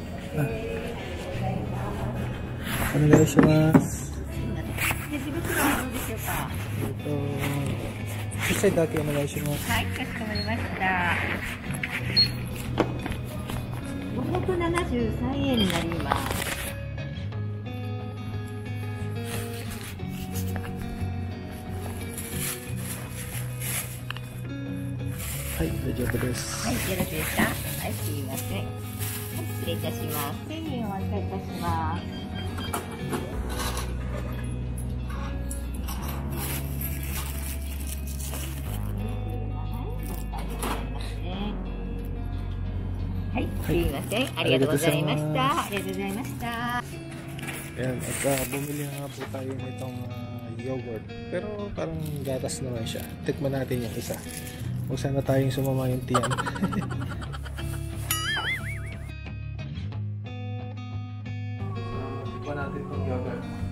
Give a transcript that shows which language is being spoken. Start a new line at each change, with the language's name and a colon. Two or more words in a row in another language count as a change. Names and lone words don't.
Filipino: Ano na siya mas? Ito. Isa dati ano na siya mas?
Japanese: はい、かしこまりました。573円になります。はい、大丈夫です。はい、よろしいですか。はい、すいません。はい、失礼いたします。1000円お預かりいたします。はい、すいません。ありがとうございました。ありがとうございました。
Filipino: Ayan, at bumili nga po tayo nitong yogurt. Pero parang gatas naman siya. Tikman natin yung isa. Huwag sana tayong sumama yung tiyan. Tikman natin itong yogurt.